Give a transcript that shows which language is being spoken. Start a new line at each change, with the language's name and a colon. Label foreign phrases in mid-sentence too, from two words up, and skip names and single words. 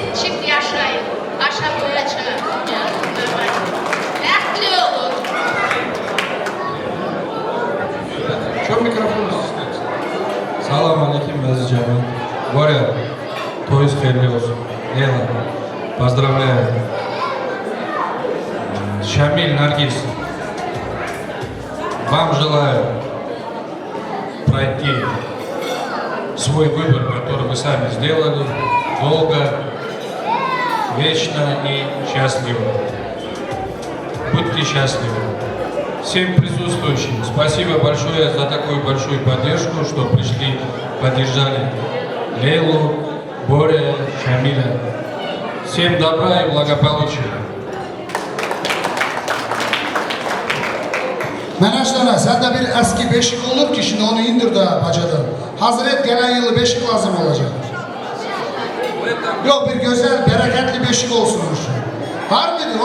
Turkish: Çift yaşayın. Aşağı böyle çıkarsın canım. Bekli olun. Çok mikrofonu istiyorsun. Salam aleyküm aziz cemaat. Боря, toyuz hayırlı olsun. Leyla,
Russian: поздравляю. Шамиль, Наргиз, вам желаю пройти свой выбор, который вы сами сделали, долго, вечно и счастливо. Будьте счастливы. Всем присутствующим спасибо большое за такую большую поддержку, что пришли, поддержали Лейлу, Боря, Шамиля. Всем добра и благополучия.
Turkish: Menaşlara, sende bir eski beşik olur ki şimdi onu indir de bacadan. Hazır et, gelen yılı beşik lazım olacak. Yok bir güzel, bereketli beşik olsun. Var mıdır?